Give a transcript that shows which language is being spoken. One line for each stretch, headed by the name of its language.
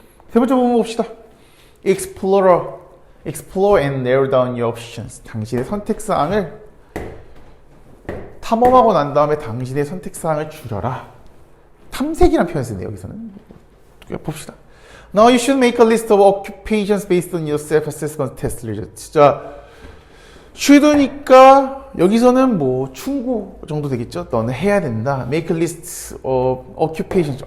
Korean: 세 번째 부분 봅시다.
English: Explore and narrow down your options.
Korean: 당신의 선택사항을 탐험하고 난 다음에 당신의 선택사항을 줄여라. 탐색이라는 표현을 쓰는데 여기서는 봅시다.
English: Now you should make a list of occupations based on your self-assessment test results.
Korean: 자, should니까 여기서는 뭐 충고 정도 되겠죠? 너는 해야 된다.
English: Make a list of occupations.